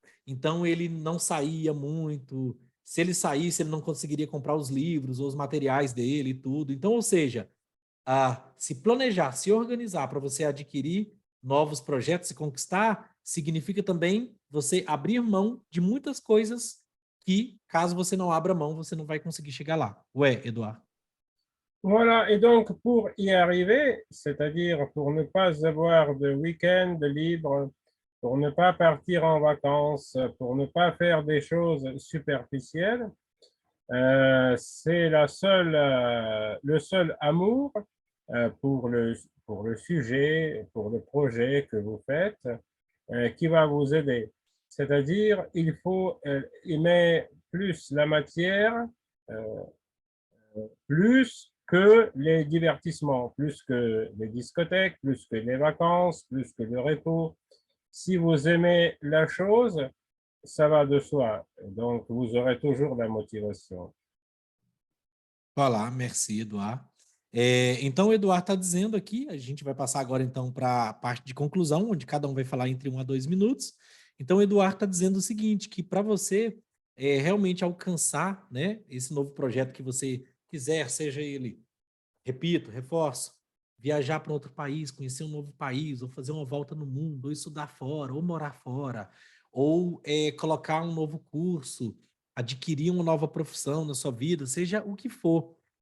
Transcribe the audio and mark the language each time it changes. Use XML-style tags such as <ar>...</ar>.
<pt>Então, ele não saía muito. Se ele saísse, ele não conseguiria comprar os livros ou os materiais dele e tudo. Então, ou seja, se planejar, se organizar para você adquirir novos projetos e conquistar, significa também você abrir mão de muitas coisas que, caso você não abra mão, você não vai conseguir chegar lá. Ué, Eduardo.</pt> <fr>Voilà, et donc pour y arriver, c'est-à-dire pour ne pas avoir de week-end libre, pour ne pas partir en vacances, pour ne pas faire des choses superficielles, c'est le seul amour pour le sujet, pour le projet que vous faites, qui va vous aider. C'est-à-dire, il faut aimer plus la matière, euh, plus que les divertissements, plus que les discothèques, plus que les vacances, plus que le repos. Si vous aimez la chose, ça va de soi. Donc, vous aurez toujours la motivation. Olá, merci, Eduardo.</fr> <pt>Então, o Eduardo está dizendo aqui, a gente vai passar agora então para a parte de conclusão, onde cada um vai falar entre 1 a 2 minutos. Então, o Eduardo está dizendo o seguinte, que para você realmente alcançar, né, esse novo projeto que você quiser, seja ele, repito, reforço, viajar para outro país, conhecer um novo país, ou fazer uma volta no mundo, ou estudar fora, ou morar fora, ou colocar um novo curso, adquirir uma nova profissão na sua vida, seja o que for.</pt>